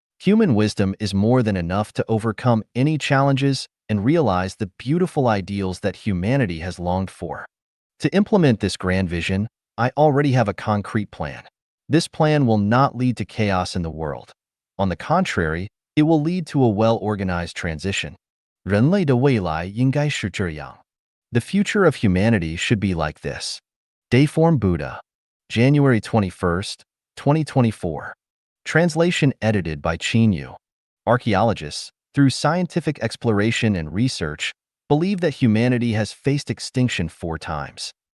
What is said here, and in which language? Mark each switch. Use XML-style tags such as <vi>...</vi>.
<en>Human wisdom is more than enough to overcome any challenges and realize the beautiful ideals that humanity has longed for. To implement this grand vision, I already have a concrete plan. This plan will not lead to chaos in the world. On the contrary, it will lead to a well-organized transition.</en> <zh>人类的未来应该是这样。</zh> <en>The future of humanity should be like this. Dayform Buddha, January 21st, 2024. Translation edited by Qin Yu. Archaeologists, through scientific exploration and research, believe that humanity has faced extinction 4 times.</en>